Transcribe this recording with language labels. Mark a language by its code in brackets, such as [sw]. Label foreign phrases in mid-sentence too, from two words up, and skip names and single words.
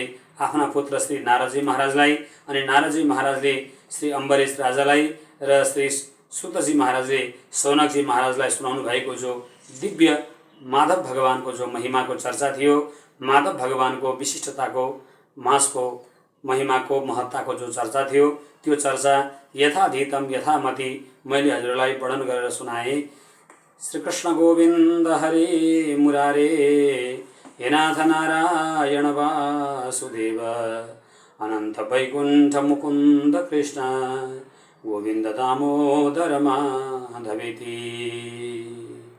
[ne] आफ्ना पुत्र श्री नारदजी महाराजलाई, अनि नारदजी महाराजले श्री अम्बरीश राजालाई र श्री सुतजी महाराजले सौनकजी महाराजलाई सुनाउनु भएको जो दिव्य माधव भगवानको जो महिमाको चर्चा थियो, माधव भगवानको विशिष्टताको, मासको महिमाको, महत्ताको जो चर्चा थियो, त्यो चर्चा [sa] यथाधीतम यथामति [ne] मैले हजुरलाई वर्णन गरेर सुनाएँ। [sa] श्री कृष्ण गोविन्द हरे मुरारे, हे नाथ नारायण वासुदेव, अनंत वैकुंठ मुकुंद कृष्ण, गोविंद दामोदर माधवेति।